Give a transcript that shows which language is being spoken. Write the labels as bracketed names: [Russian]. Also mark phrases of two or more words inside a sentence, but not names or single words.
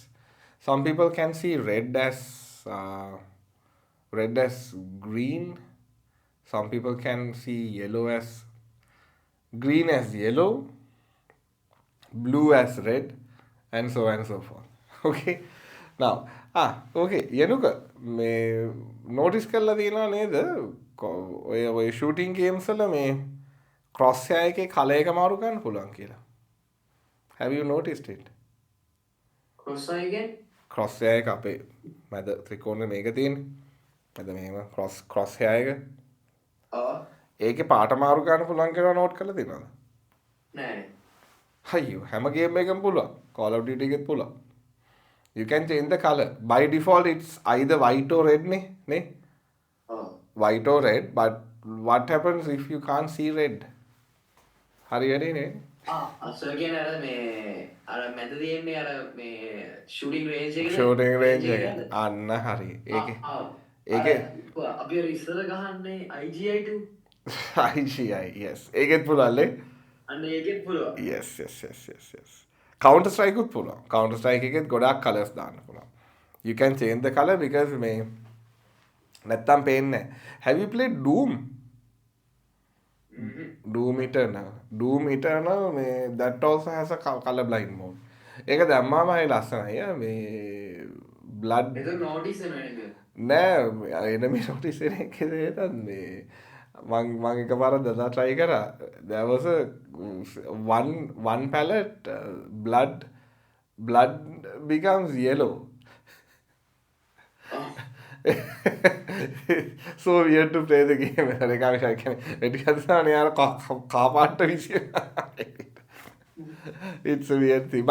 [English] Some people can see red as green. Some people can see yellow as green as yellow, blue as red, and so on and so forth. Okay. Now, okay. Yanuka, [Sinhala] මේ notice කරලා තියෙනව නේද? ඔය [English] shooting games [Sinhala] වල මේ [English] cross hair [Sinhala] එකේ colour එක මාරු කරන්න පුළුවන් කියලා. [English] Have you noticed it? cross again? Cross hair [Sinhala] එක අපේ මැද ත්‍රිකෝණය මේක තියෙන්නේ. මැද මෙහෙම [English] cross hair [Sinhala] එක. ඒකේ පාට මාරු කරන්න පුළුවන් කියලා note කරලා තියෙනවද? නෑ. අයියෝ හැම ගේම් එකකම පුළුවන්. Call of Duty එකෙත් පුළුවන්. [English] You can change the color. By default, it's either white or red, ne? White or red. But what happens if you can't see red? [Sinhala] හරියනේ නේ? අසල් කියන්නේ අර මැද තියෙන්නේ අර මේ [English] shooting range [Sinhala] එකේ. [English] Shooting range [Sinhala] එක. අන්න හරි. ඒකේ අපි අර ඉස්සර ගහන්නේ IGI2. IGI, yes. ඒකෙත් පුළුවන්ලේ. අන්න ඒකෙත් පුළුවන්. Yes. Counter Strike උත් පුළුවන්. Counter Strike එකෙත් ගොඩාක් colors දාන්න පුළුවන්. [English] You can change the color because [Sinhala] මේ නැත්තම් පේන්නේ නැහැ. [English] Have you played Doom? Doom Eternal මේ that also has a color blind mode. [Sinhala] ඒක දැම්මාම හරි ලස්සනයි. මේ blood ඒක notice වෙනවද? නෑ [English] enemy notice [Sinhala] වෙන එකේ මේ මං එකපාරක් දලා try කරා. [English] There was a one palette blood becomes yellow. So weird to play the game. It's a weird thing.